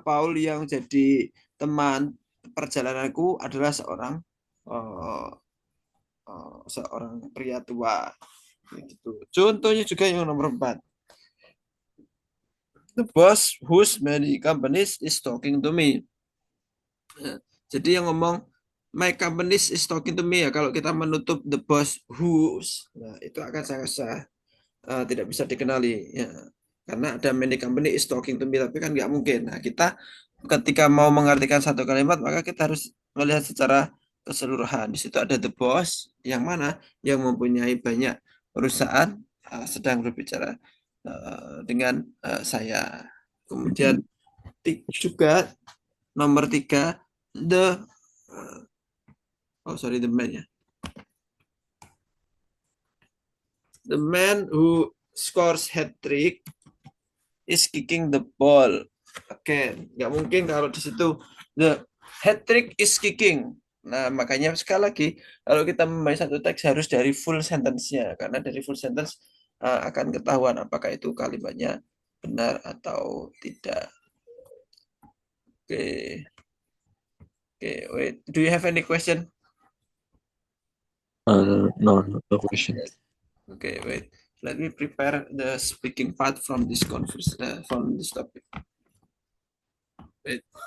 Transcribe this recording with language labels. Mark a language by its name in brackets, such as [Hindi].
[Indonesian] Paul yang jadi teman perjalananku adalah uh, seorang pria tua. Gitu. Contohnya juga yang nomor 4. [English] The boss whose many companies is talking to me. [Indonesian] Jadi yang ngomong [English] my companies is talking to me ya. [Indonesian] Kalau kita menutup the boss whose, nah, itu akan sangat tidak bisa dikenali. Ya. Karena ada [English] many company is talking to me, [Indonesian] tapi kan nggak mungkin. Nah, kita ketika mau mengartikan satu kalimat, maka kita harus melihat secara keseluruhan. Di situ ada the boss, yang mana yang mempunyai banyak perusahaan sedang berbicara dengan saya. Kemudian juga nomor 3 the the man ya. [English] The man who scores hat trick is kicking the ball. [Indonesian] Oke, nggak mungkin kalau di situ [English] the hat trick is kicking. [Indonesian] Nah, makanya sekali lagi kalau kita membaca satu teks harus dari full sentence-nya karena dari full sentence akan ketahuan apakah itu kalimatnya benar atau tidak. [English] Oke. Oke, wait. Do you have any question? No, no question. Okay, wait. Let me prepare the speaking part from this from this topic. Wait.